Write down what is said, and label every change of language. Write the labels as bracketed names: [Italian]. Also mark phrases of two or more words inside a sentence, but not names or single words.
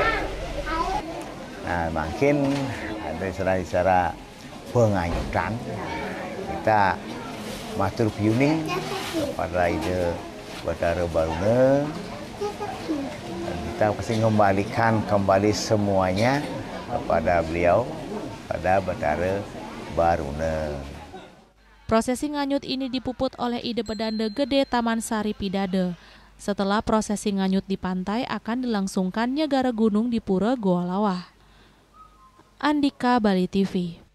[Indonesian] Nah, makin ada istilah-istilah penganyutan, kita [Balinese] matur piuning [Indonesian] kepada Ida Betara Baruna, dan kita pasti mengembalikan kembali semuanya kepada beliau, pada Betara Baruna. Prosesi nganyut ini dipuput oleh Ida Pedanda Gede Taman Sari Pidada. Setelah prosesi nganyut di pantai akan dilangsungkan nyegara gunung di Pura Goa Lawah. Andika, Bali TV.